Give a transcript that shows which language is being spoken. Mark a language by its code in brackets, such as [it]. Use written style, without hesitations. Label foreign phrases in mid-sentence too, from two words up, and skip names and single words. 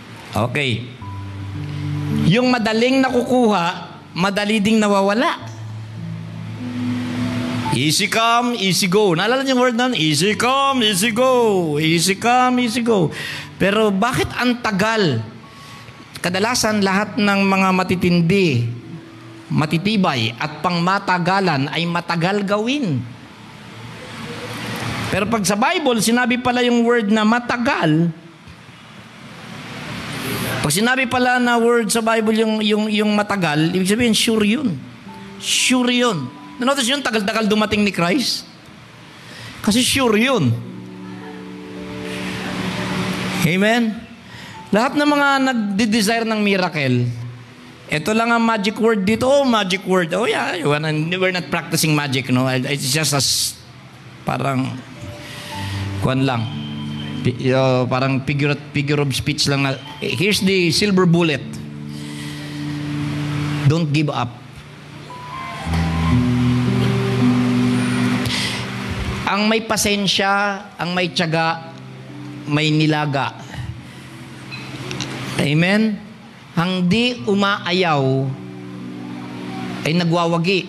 [tl] Okay. Yung madaling nakukuha, madali ding nawawala. [en] Easy come, easy go. [tl] Naalala niyo yung word nun? [en] Easy come, easy go. Easy come, easy go. [tl] Pero bakit ang tagal? Kadalasan lahat ng mga matitindi, matitibay at pangmatagalan ay matagal gawin. Pero pag sa Bible, sinabi pala yung word na matagal. Pag sinabi pala na word sa Bible yung matagal, ibig sabihin sure yun. Sure yun. Notice yun, tagal-tagal dumating ni Christ. Kasi sure yun. Amen? Lahat ng mga nagde-desire ng miracle, ito lang ang [en] magic word [tl] dito. [en] Oh, magic word. Oh yeah, we're not practicing magic, no? It's just as [tl] parang kuwan lang. Parang [en] figure of speech [tl] lang na, [en] here's the silver bullet. Don't give up. [tl] Ang may pasensya, ang may tiyaga, may nilaga. Amen? Ang di umaayaw ay nagwawagi.